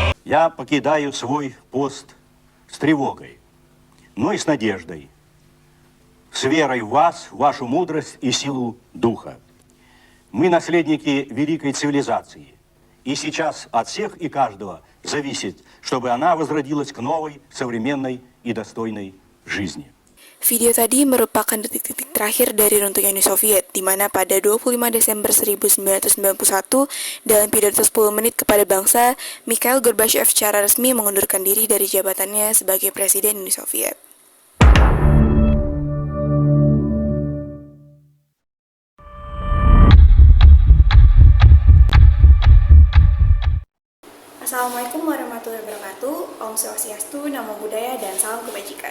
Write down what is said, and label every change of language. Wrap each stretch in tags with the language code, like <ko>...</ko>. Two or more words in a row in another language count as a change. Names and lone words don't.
<ru>Я покидаю свой пост с тревогой, но и с надеждой, с верой в вас, в вашу мудрость и силу духа. Мы наследники великой цивилизации, и сейчас от всех и каждого зависит, чтобы она возродилась к новой, современной и достойной жизни.</ru> <id>Video tadi merupakan detik-detik terakhir dari runtuhnya Uni Soviet, di mana pada 25 Desember 1991, dalam pidato 10 menit kepada bangsa, Mikhail Gorbachev secara resmi mengundurkan diri dari jabatannya sebagai Presiden Uni Soviet.</id> <ar>السلام عليكم ورحمة الله وبركاته,</ar> <ban>Om Swastiastu,</ban> <pi>Namo Buddhaya,</pi> <id>dan salam kebajikan.</id>